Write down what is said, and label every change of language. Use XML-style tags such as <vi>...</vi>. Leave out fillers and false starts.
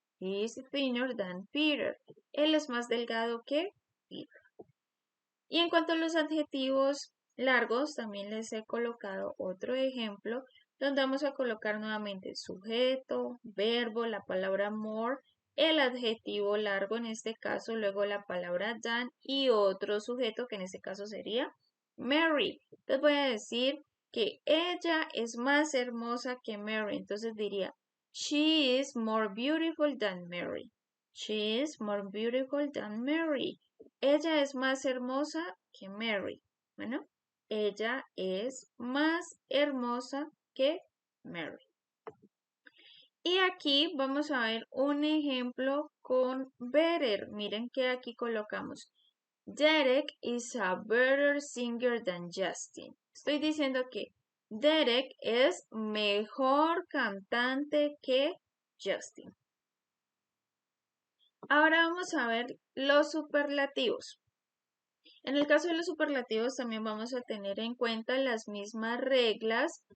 <en>He is thinner than Peter.</en> <es>Él es más delgado que Peter. Y en cuanto a los adjetivos largos, también les he colocado otro ejemplo donde vamos a colocar nuevamente sujeto, verbo, la palabra more, el adjetivo largo en este caso, luego la palabra than y otro sujeto que en este caso sería Mary. Entonces voy a decir que ella es más hermosa que Mary. Entonces diría,</es> <en>she is more beautiful than Mary. She is more beautiful than Mary.</en> <es>Ella es más hermosa que Mary. Bueno, ella es más hermosa que Mary. Y aquí vamos a ver un ejemplo con better. Miren que aquí colocamos.</es> <en>Derek is a better singer than Justin.</en> <es>Estoy diciendo que Derek es mejor cantante que Justin. Ahora vamos a ver los superlativos. En el caso de los superlativos también vamos a tener en cuenta las mismas reglas.</es>